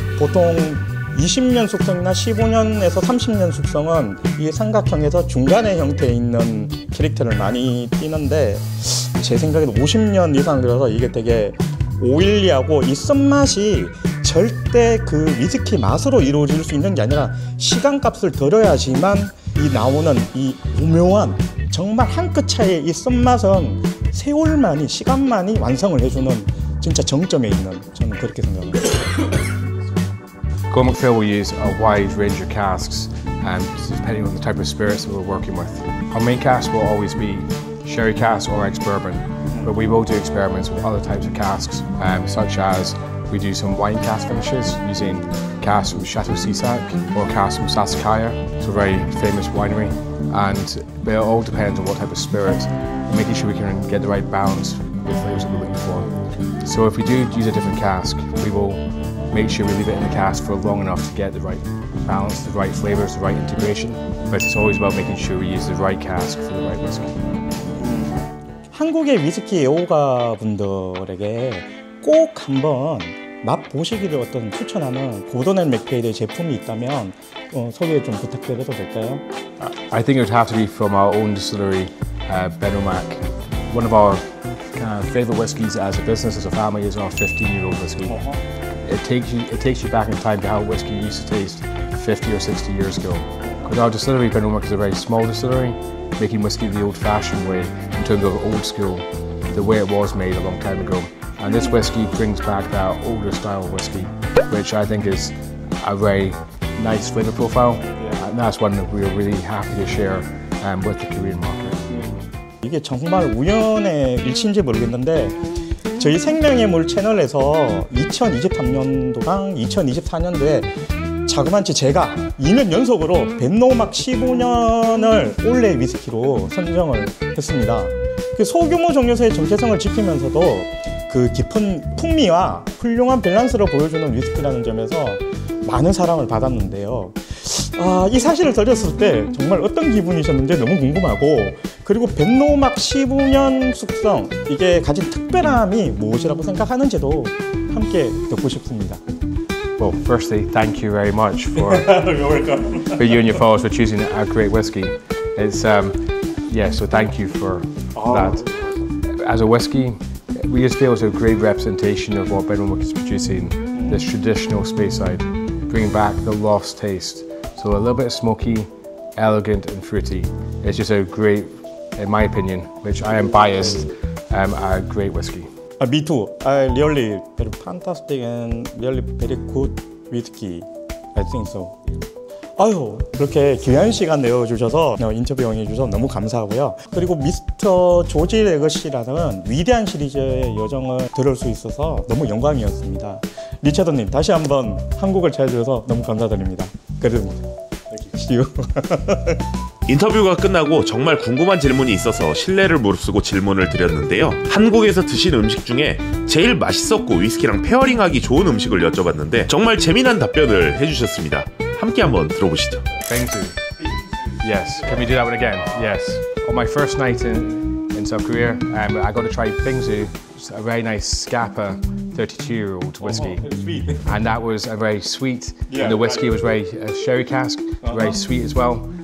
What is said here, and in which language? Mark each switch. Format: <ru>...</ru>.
<ko>보통 20년 숙성이나 15년에서 30년 숙성은 이 삼각형에서 중간의 형태에 있는 캐릭터를 많이 띠는데 제 생각에는 50년 이상 들어서 이게 되게 오일리하고 이 쓴맛이 절대 그 위스키 맛으로 이루어질 수 있는 게 아니라 시간값을 들여야지만 이 나오는 이 오묘한 정말 한 끗 차이의 이 쓴맛은 세월만이 시간만이 완성을 해주는 진짜 정점에 있는 저는 그렇게 생각합니다.</ko> <en>Cormac Phil will use a wide range of casks depending on the type of spirits that we're working with. Our main cask will always be sherry cask or ex-bourbon, but we will do experiments with other types of casks, such as we do some wine cask finishes using casks from Chateau Cisac or casks from Sassicaia, it's a very famous winery, and it all depends on what type of spirit, and making sure we can get the right balance with flavours that we're looking for. So if we do use a different cask, we will make sure we leave it in the cask for long enough to get the right balance, the right flavours, the right integration, but it's always about making sure we use the right cask for the right whiskey.</en> <ko>한국의 위스키 애호가 분들에게 꼭 한번 맛보시기를 어떤 추천하는 고든 앤 맥페일의 제품이 있다면 소개 좀 부탁드려도 될까요?</ko> <en>I think it would have to be from our own distillery, Benomac. One of our favourite whiskies as a business, as a family, is our 15-year-old whiskey. It takes you back in time to how whiskey used to taste 50 or 60 years ago. Because our distillery, Benomac, is a very small distillery, making whiskey the old-fashioned way in terms of old school, the way it was made a long time ago. And this whiskey brings back that older style of whiskey, which I think is a very nice flavour profile, and that's one that we're really happy to share with the Korean market.</en> <ko>이게 정말 우연의 일치인지 모르겠는데 저희 생명의 물 채널에서 2023년도랑 2024년도에 자그마치 제가 2년 연속으로 벤노막 15년을 올해의 위스키로 선정을 했습니다. 그 소규모 종류소의 정체성을 지키면서도 그 깊은 풍미와 훌륭한 밸런스를 보여주는 위스키라는 점에서 많은 사랑을 받았는데요. 이 사실을 들었을 때 정말 어떤 기분이셨는지 너무 궁금하고, 그리고 벤노막 15년 숙성, 이게 가진 특별함이 무엇이라고 생각하는지도 함께 듣고 싶습니다.</ko> <en>Well, firstly, thank you very much for you and your followers for choosing a great whiskey. It's so thank you for that. As a whiskey, we just feel it's a great representation of what Benomac is producing, this traditional Speyside, bringing back the lost taste. So a little bit smoky, elegant and fruity. It's just a great, in my opinion, which I am biased, a great whiskey. Me too. I really very fantastic and really very good whiskey. I think so.</en> <ko>아유, 그렇게 귀한 시간 내어주셔서 인터뷰 응해주셔서 너무 감사하고요. 그리고 미스터 조지 레거시라는 위대한 시리즈의 여정을 들을 수 있어서 너무 영광이었습니다. 리처드님, 다시 한번 한국을 찾아주셔서 너무 감사드립니다. 그립니다.</ko> <en>See you.</en> <ko>인터뷰가 끝나고 정말 궁금한 질문이 있어서 신뢰를 무릅쓰고 질문을 드렸는데요. 한국에서 드신 음식 중에 제일 맛있었고 위스키랑 페어링하기 좋은 음식을 여쭤봤는데 정말 재미난 답변을 해주셨습니다. 함께 한번 들어보시죠.</ko> <en>Bingsu. Yes. Can we do that one again? Yes. On my first night in South Korea, I got to try Bingsu, a very nice Scapa 32-year-old whiskey. And that was a very sweet, and the whiskey was very sherry cask, very sweet as well.</en>